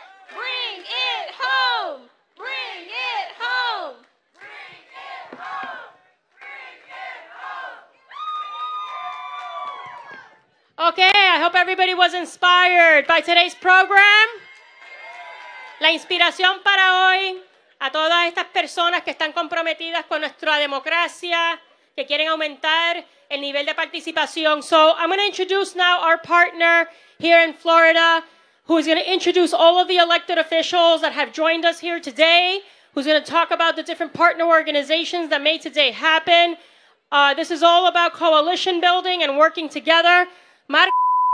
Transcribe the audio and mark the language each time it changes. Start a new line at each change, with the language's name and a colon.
English: Bring it home. Bring it home. Bring it home. Okay, I hope everybody was inspired by today's program.
Spanish: La inspiración para hoy a todas estas personas que están comprometidas con nuestra democracia, que quieren aumentar el nivel de participación.
English: So I'm going to introduce now our partner here in Florida, who is going to introduce all of the elected officials that have joined us here today, who's going to talk about the different partner organizations that made today happen. This is all about coalition building and working together. Marco